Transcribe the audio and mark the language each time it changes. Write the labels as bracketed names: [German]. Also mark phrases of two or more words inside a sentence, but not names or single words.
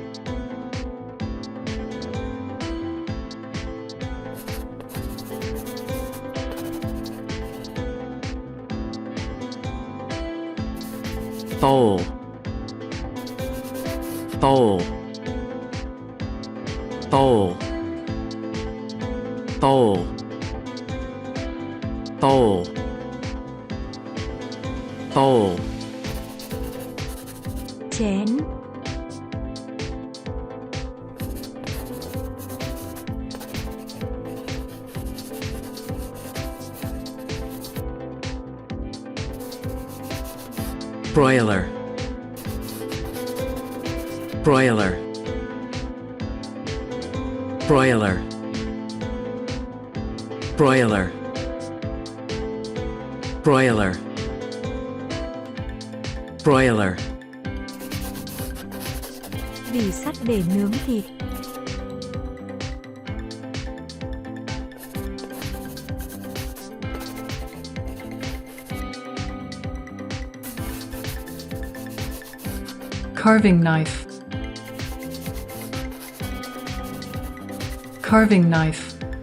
[English] Bowl, bowl, bowl, bowl, bowl, bowl. [Vietnamese] Chén. [English] Broiler, broiler, broiler, broiler, broiler, broiler. [Vietnamese] Vỉ sắt để nướng thịt. [English] Carving knife. Carving knife.